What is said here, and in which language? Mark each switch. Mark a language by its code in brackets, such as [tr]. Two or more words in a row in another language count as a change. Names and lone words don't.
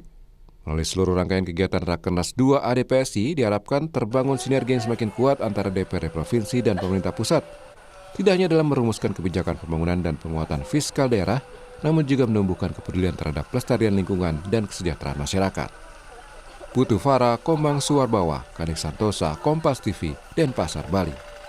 [id] Melalui seluruh rangkaian kegiatan Rakernas 2 ADPSI diharapkan terbangun sinergi yang semakin kuat antara DPRD Provinsi dan pemerintah pusat. Tidak hanya dalam merumuskan kebijakan pembangunan dan penguatan fiskal daerah, namun juga menumbuhkan kepedulian terhadap pelestarian lingkungan dan kesejahteraan masyarakat. Putu Farah, Kombang Suwarbawa, Kadek Santosa, Kompas TV, Denpasar, Bali.